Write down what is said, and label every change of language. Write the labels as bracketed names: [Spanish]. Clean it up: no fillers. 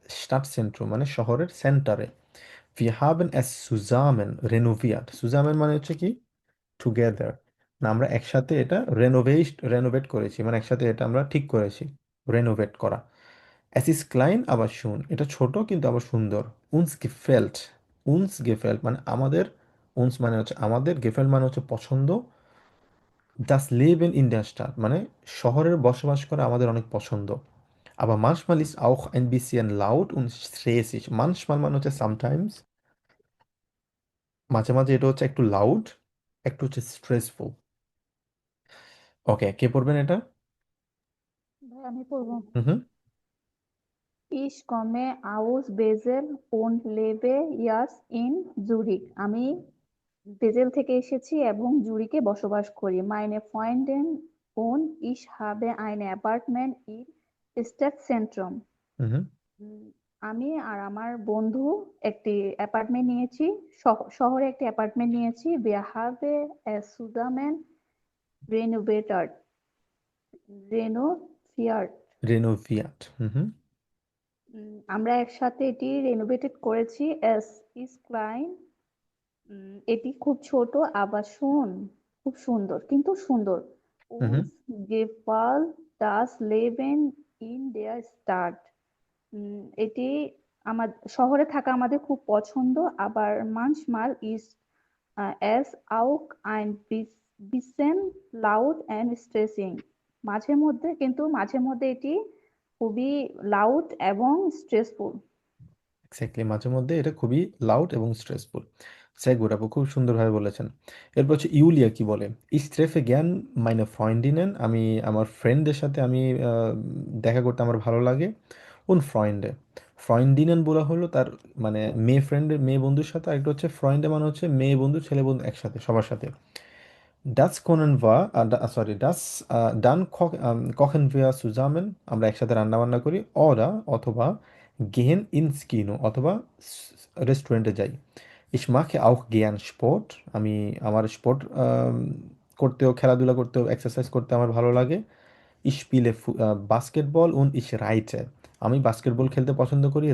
[Bangla] Stadtzentrum মানে শহরের সেন্টারে। [German] Wir haben es zusammen renoviert। [Bangla] zusammen মানে হচ্ছে কি? টুগেদার। না, আমরা একসাথে এটা রেনোভেট করেছি, মানে একসাথে এটা আমরা ঠিক করেছি, রেনোভেট করা। [German] Es ist klein aber schön, [Bangla] এটা ছোট কিন্তু আবার সুন্দর। [German] uns gefällt, uns gefällt [Bangla] মানে আমাদের, uns মানে হচ্ছে আমাদের, gefällt মানে হচ্ছে পছন্দ। [German] das Leben in der Stadt [Bangla] মানে শহরের বসবাস করা আমাদের অনেক পছন্দ। [German] aber manchmal ist auch ein bisschen laut und stressig। manchmal মানে হচ্ছে sometimes, [Bangla] মাঝে মাঝে এটা হচ্ছে একটু লাউড, একটু হচ্ছে স্ট্রেসফুল। ওকে, কে পড়বেন এটা? ভাই আমি পড়বো। হুম হুম। [German] Ich komme aus Basel und lebe jetzt in Zurich. [Bangla] আমি বেজেল থেকে এসেছি এবং জুরিকে বসবাস করি। [German] Meine Freundin und ich habe ein Apartment in Stadtzentrum. [Bangla] হুম হুম। উম, আমি আর আমার বন্ধু একটি অ্যাপার্টমেন্ট নিয়েছি, শহরে একটি অ্যাপার্টমেন্ট নিয়েছি। [German] Wir haben es zusammen renovated. Renoviert. [Bangla] রেনোভিয়াট। হুম হুম। আমরা একসাথে এটি রেনোভেটেড করেছি। [German] এস ইজ ক্লাইন। [Bangla] এটি খুব ছোট আবার খুব সুন্দর, কিন্তু সুন্দর। হুম হুম। [German] Uns gefällt das Leben in der Stadt. [Bangla] এটি আমার শহরে থাকা আমাদের খুব পছন্দ। [German] আবার manchmal ist es auch ein bisschen laut and stressing. [Bangla] মাঝে মধ্যে এটি খুবই লাউড এবং স্ট্রেসফুল। এক্স্যাক্টলি, মাঝে মধ্যে এটা খুবই লাউড এবং স্ট্রেসফুল। [German] sehr gut, [Bangla] আপু খুব সুন্দরভাবে বলেছেন। এরপর হচ্ছে ইউলিয়া কি বলে? [German] Ich treffe gern meine Freundinnen, [Bangla] আমি আমার ফ্রেন্ডদের সাথে আমি দেখা করতে আমার ভালো লাগে। [German] und Freunde, [Bangla] Freundinnen বলা হলো তার মানে মেয়ে ফ্রেন্ডের, মেয়ে বন্ধুর সাথে। আরেকটা হচ্ছে ফ্রেন্ডে মানে হচ্ছে মেয়ে বন্ধু ছেলে বন্ধু একসাথে সবার সাথে। [German] Das können wir, sorry, dann kochen wir zusammen, [Bangla] আমরা একসাথে রান্না বান্না করি। Oder অথবা [German] gehen ins Kino, [Bangla] অথবা রেস্টুরেন্টে যাই। [German] Ich mache auch gern Sport, [Bangla] আমি আমার স্পোর্ট করতেও, খেলাধুলা করতেও, এক্সারসাইজ করতে আমার ভালো লাগে। [German] Ich spiele [Bangla] basketball [German] und ich reite, [Bangla] আমি বাস্কেটবল খেলতে পছন্দ করি।